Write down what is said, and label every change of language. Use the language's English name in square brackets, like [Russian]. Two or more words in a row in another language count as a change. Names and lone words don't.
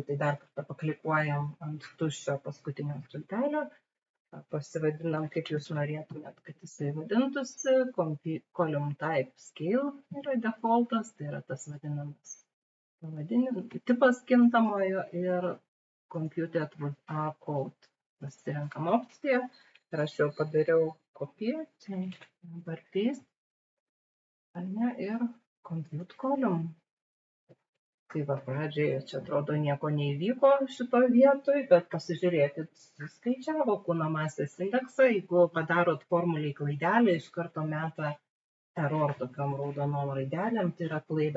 [Lithuanian] Tai dar kartą paklikuojam ant tuščio paskutinio stulpelio, pasivadinam, kaip jūs norėtumėt, kad jisai vadintųsi. [English] Column type scale [Lithuanian] yra defaultas, tai yra tas vadinamas tipas kintamojo ir [English] computed with R code. [Lithuanian] Pasirenkam opciją. Ir aš jau padariau kopiją, čia dabar paste, ir [English] compute column. [Lithuanian] Tai pradžioje čia atrodo nieko neįvyko šitoje vietoje, bet pasižiūrėkit, skaičiavo kūno masės indeksą, jeigu padarot formuliai klaidelę, iš karto meta error tokiom raudonom raidelėm, tai yra klaida.